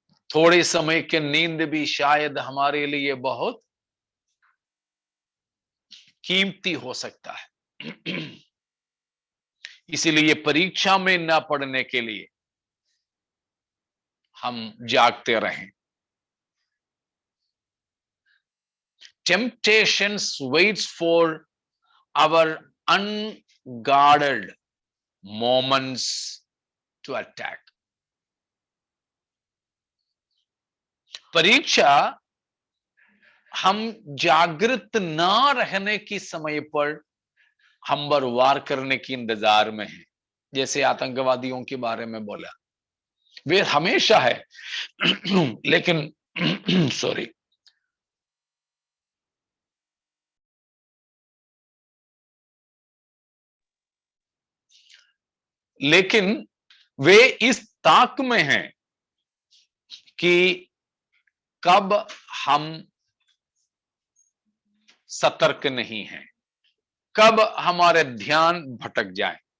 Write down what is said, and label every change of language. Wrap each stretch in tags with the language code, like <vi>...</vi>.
<hi>थोड़े समय के नींद भी शायद हमारे लिए बहुत कीमती हो सकता है। इसीलिए परीक्षा में ना पढ़ने के लिए हम जागते रहें।</hi> <en>Temptations waits for our unguarded moments to attack.</en> <hi>परीक्षा हम जागृत ना रहने की समय पर हम पर वार करने की इंतजार में है। जैसे आतंकवादियों के बारे में बोला, वे हमेशा है लेकिन सॉरी, लेकिन वे इस ताक में हैं कि कब हम सतर्क नहीं हैं, कब हमारे ध्यान भटक जाए।</hi>